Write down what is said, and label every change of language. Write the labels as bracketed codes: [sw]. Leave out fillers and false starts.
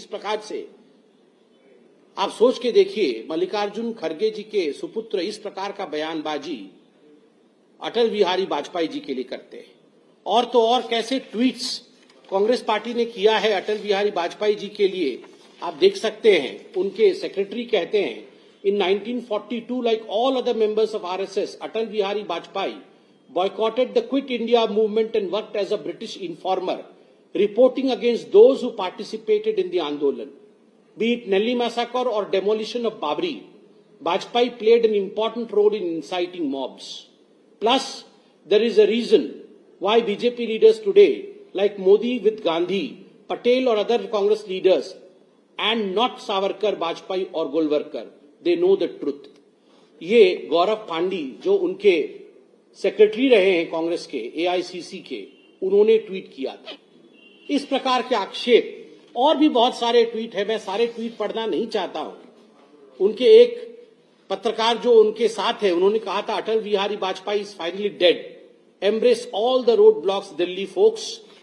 [hi] इस प्रकार से आप सोच के देखिए, मल्लिकार्जुन खरगे जी के सुपुत्र इस प्रकार का बयानबाजी अटल बिहारी वाजपेयी जी के लिए करते हैं। और तो और कैसे ट्वीट्स कांग्रेस पार्टी ने किया है अटल बिहारी वाजपेयी जी के लिए, आप देख सकते हैं। उनके सेक्रेटरी कहते हैं, [en] in 1942, like all other members of RSS, Atal Bihari Vajpayee boycotted the Quit India movement and worked as a British informer, reporting against those who participated in the Andolan. Be it Nellie massacre or demolition of Babri, Vajpayee played an important role in inciting mobs. Plus, there is a reason why BJP leaders today, like Modi with Gandhi, Patel or other Congress leaders, and not Savarkar, Vajpayee or Golwalkar, they know the truth. [hi] ये गौरव पांडी, जो उनके secretary रहे हैं कांग्रेस के, AICC के, उन्होंने tweet किया था। इस प्रकार के आक्षेप और भी बहुत सारे ट्वीट है, मैं सारे ट्वीट पढ़ना नहीं चाहता हूं। उनके एक पत्रकार जो उनके साथ है, उन्होंने कहा था, Atal Bihari Vajpayee [en] Is finally dead, embrace all the road blocks Delhi folks.